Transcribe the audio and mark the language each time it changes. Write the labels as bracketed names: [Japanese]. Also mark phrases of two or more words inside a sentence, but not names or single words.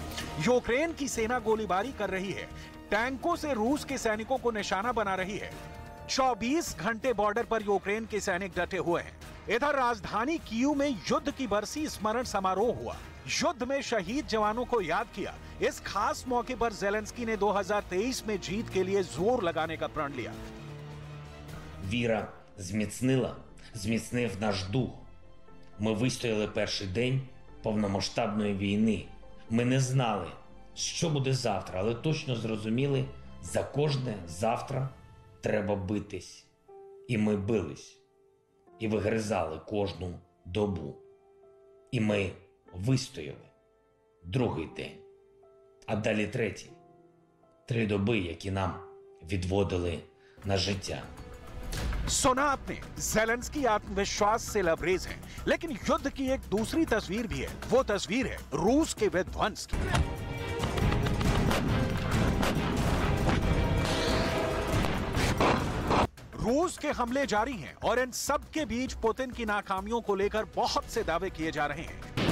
[Hindi] यूक्रेन की सेना गोलीबारी कर रही है, टैंकों से रूस के सैनिकों को निशाना बना रही है। 24 घंटे बॉर्डर पर यूक्रेन के सैनिक डटे हुए हैं। इधर राजधानी कीव में युद्ध की बरसी स्मरण समारोह हुआ। युद्ध में शहीद जवानों को याद किया। इस खास मौके पर जेलेंस्की ने 2023 में जीत के लिए जोर लगाने का प्रण लिया। [Ukrainian] віра зміцнив наш дух. Ми вистояли перший день повномасштабної війни. Ми не знали, що буде завтра, але точно зрозуміли, за кожне завтра треба битись. І ми бились. І вигризали кожну добу. І ми вистояли. Другий день. А далі третій. 3 доби, які нам відводили на життя. [Hindi] सुना आपने, जेलेंस्की आत्मविश्वास से लबरेज है। लेकिन युद्ध की एक दूसरी तस्वीर भी है। वो तस्वीर है रूस के विध्वंस की। रूस के हमले जारी हैं और इन सब के बीच पुतिन की नाकामियों को लेकर बहुत से दावे किए जा रहे हैं।